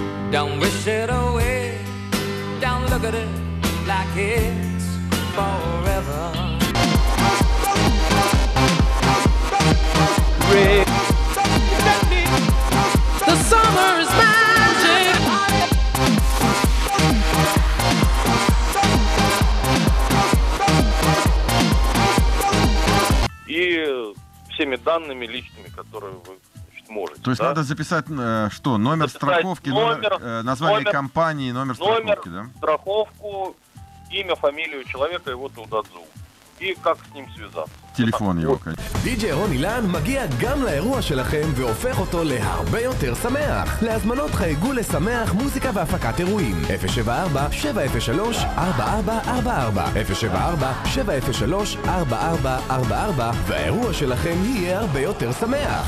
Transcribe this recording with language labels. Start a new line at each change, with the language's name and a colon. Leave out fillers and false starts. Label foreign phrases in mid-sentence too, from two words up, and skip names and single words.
English: Don't wish it away. Don't look at it like it's forever. The summer is magic.
Russian: И всеми данными личными, которые вы можете. То есть да? надо записать что? Номер страховки, название компании, номер страховки, да? Страховку, имя, фамилию человека, его тудадзу. И как с ним связаться. Телефон его, конечно.
Hebrew: די.ג'יי רון אילן מגיע גם לאירוע שלכם והופך אותו להרבה יותר שמח. להזמנות חייגו לשמח מוזיקה והפקת אירועים 074-703-4444 074-703-4444 והאירוע שלכם יהיה הרבה יותר שמח.